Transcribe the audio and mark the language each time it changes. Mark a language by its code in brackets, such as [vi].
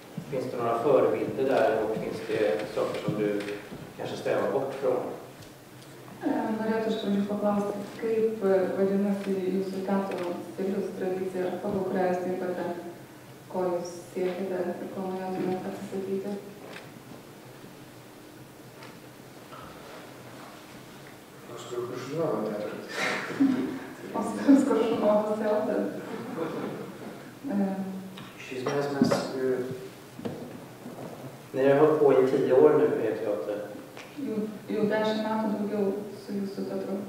[sv] Finns det några förebilder där och finns det saker som du kanske strävar bort från? [lt] Norėčiau iš pradžių paklausti, kaip vadinasi jūsų teatro stilius, tradicija, pagal kurią jūs dirbate, ko jūs siekite ir ko norėtumėte atsisakyti? Oskar Koršunovo teatras. Oskaras Koršunovas teatras. Iš esmės mes... [sv] Ni har hållit på i 10 år nu med teater. [lt] Jau 10 metų daugiau su jūsų teatru.